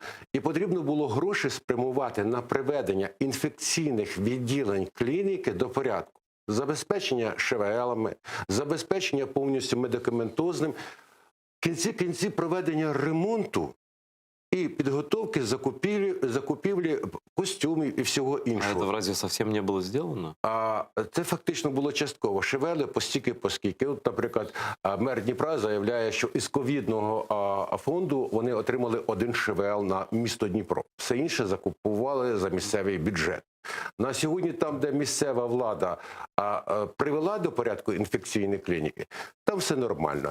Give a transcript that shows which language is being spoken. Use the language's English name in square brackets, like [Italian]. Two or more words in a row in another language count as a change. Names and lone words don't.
[Ukrainian] І потрібно було гроші спрямувати на приведення інфекційних відділень клініки до порядку. Забезпечення ШВЛами, забезпечення повністю медикаментозним. В кінці кінці проведення ремонту і підготовки закупівлі костюмів і всього А іншого. [Russian] это разве совсем не было сделано? [Ukrainian] А це фактично було частково. Шевели постільки. От, наприклад, мер Дніпра заявляє, що із ковідного фонду вони отримали 1 ШВЛ на місто Дніпро. Все інше закупували за місцевий бюджет. На сьогодні там, де місцева влада привела до порядку інфекційні клініки, там все нормально.